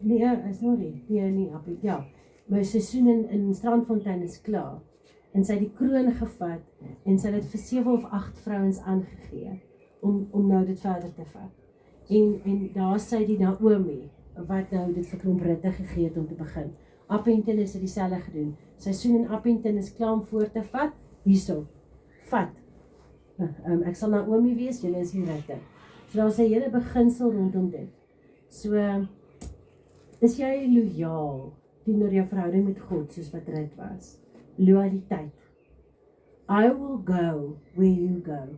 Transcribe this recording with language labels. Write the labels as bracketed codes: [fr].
[af] Nee, sorry, nie Appington, ja. My seisoen in Strandfontein is klaar. En sy het die kroon gevat, en sy het vir 7 of 8 vrouens aangegee, om nou dit verder te vat. En daar sy die Naomi, wat nou dit vir klomp Rutte gegee het om te begin. Appington is dit dieselfde gedoen. Seisoen in Appington is klaar om voor te vat. Hierso, vat. Ek sal Naomi wees, julle is die Rutte. So daar is 'n hele beginsel rondom dit. So, is jy loyaal teenoor jou verhouding met God, soos wat Rut was? [en] Loyaliteit. I will go where you go.